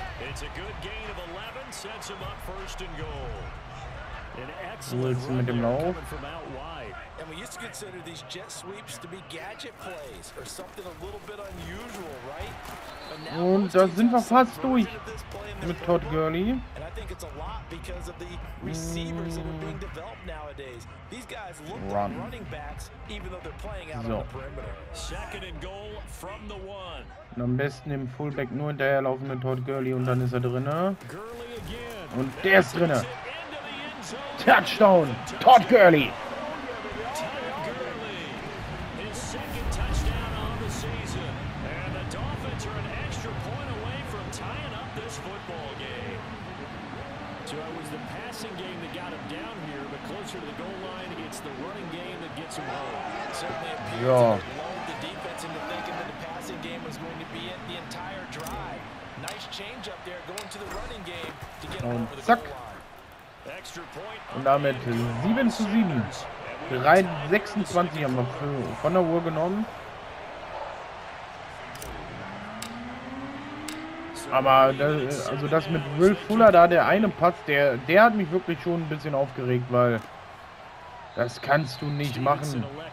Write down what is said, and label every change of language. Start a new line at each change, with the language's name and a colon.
English: It's a good gain of 11, sets him up first and goal.
German: Wilson mit dem Lauf.
English: And we used to consider these jet sweeps to be gadget plays or something a little bit unusual, right?
German: Und da sind wir fast durch mit Todd Gurley.
English: And I think it's a lot because of the receivers that are being developed nowadays. These guys look like running backs even though they're playing out on the perimeter. Second and goal from the one.
German: Und am besten im Fullback nur hinterherlaufen mit Todd Gurley und dann ist er drinne. Und der ist drinne. Touchdown, Todd Gurley.
English: His second touchdown on the season. And the Dolphins are an extra point away from tying up this football game. So it was the passing game that got him down here, but closer to the goal line, it's the running game that gets him home. It certainly appears to lull the defense into thinking that the passing game was going to be it the entire drive. Nice change up there going to the running game to get him over the goal line.
German: Und damit 7:7. 3:26 haben wir von der Uhr genommen. Aber das mit Will Fuller da, der eine Pass, der hat mich wirklich schon ein bisschen aufgeregt, weil das kannst du nicht machen.